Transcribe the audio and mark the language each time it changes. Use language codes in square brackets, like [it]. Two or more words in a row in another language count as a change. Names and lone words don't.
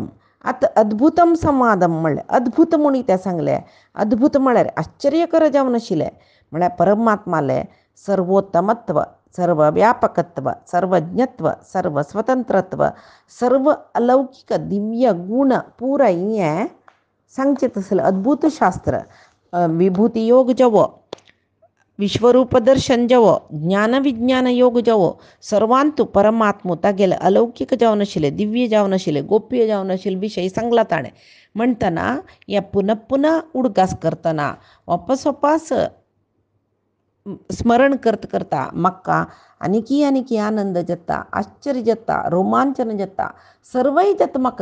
[kok] आतां [sa] अद्भुतम संवादम [kok] म्हणलें. अद्भुत म्हणून तें सांगलें. अद्भुत म्हळ्यार आश्चर्यकर जावन आशिल्लें. म्हळ्यार परमात्मालें सर्वोत्तमत्व, सर्वव्यापकत्व, सर्वज्ञत्व, सर्वस्वतंत्रत्व, सर्व अलौकिक दिव्य गुण पुराय हें सांगचें तसलें अद्भुत शास्त्र. विभूती योग जवो, विश्वरूप दर्शन जवो, ज्ञान विज्ञान योग जवो सर्वांतू परमात्मो तागेले अलौकिक जावन आशिल्ले, दिव्य जावन आशिल्ले, गोप्य जावन आशिल्ले विशय सांगला ताणें. म्हणटना हें पुनः उडगास करतना वपास स्मरण करता म्हाका आनिकी आनंद जाता, आश्चर्य जाता, रोमांचन जाता, सर्वय जाता म्हाका.